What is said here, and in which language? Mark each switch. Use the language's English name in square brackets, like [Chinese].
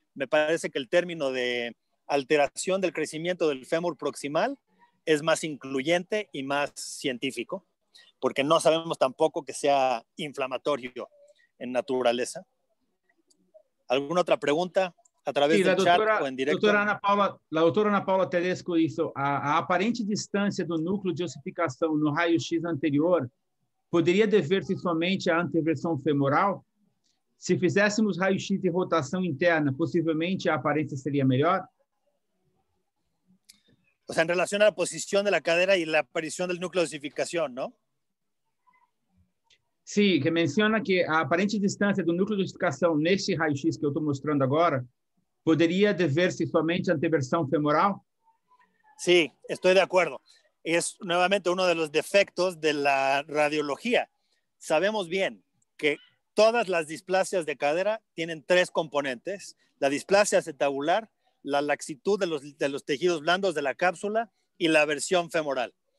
[Spanish] Me parece que el término de alteración del crecimiento del fémur proximal es más incluyente y más científico, porque no sabemos tampoco que sea inflamatorio en naturaleza. ¿Alguna otra pregunta a través del chat o en directo? [Portuguese] La doutora Ana Paula Tedesco hizo a aparente distância do núcleo de ossificação no raio-x anterior poderia dever-se somente à anteversão femoral? Se fizéssemos raio-x de rotação interna, possivelmente a aparência seria melhor? [Spanish] O sea, en relación a la posición de la cadera y la aparición del núcleo de osificación, ¿no? [Portuguese] Sim, que menciona que a aparente distância do núcleo de ossificação neste raio-x que eu estou mostrando agora poderia dever-se somente à anteversão femoral? [Spanish] Sí, estoy de acuerdo. Es nuevamente uno de los defectos de la radiología. Sabemos bien que todas las displasias de cadera tienen tres componentes: la displasia acetabular, la laxitud de los tejidos blandos de la cápsula y la versión femoral.